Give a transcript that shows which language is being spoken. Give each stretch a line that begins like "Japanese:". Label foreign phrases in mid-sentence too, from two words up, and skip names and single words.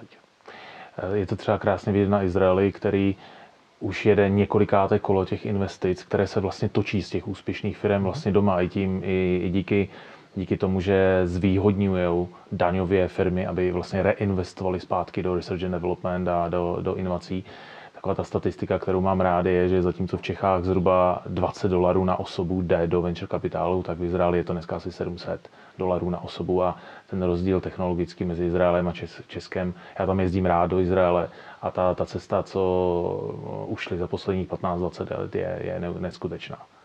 Czech: Je to třeba krásně vidět na Izraeli, který už jede několikáté kolo těch investic, které se vlastně točí z těch úspěšných firm vlastně doma i díky tomu, že zvýhodňují daňově firmy, aby vlastně reinvestovali zpátky do
English: research and development
Czech: a do inovací. Taková ta statistika, kterou mám rád, je, že zatímco v Čechách zhruba $20 na osobu jde do venture kapitálu, tak v Izraeli je to dneska asi $700 na osobu a ten rozdíl technologický mezi Izraelem a Českem, já tam jezdím rád do Izraele a ta cesta, co ušli za posledních 15-20 let, je neskutečná.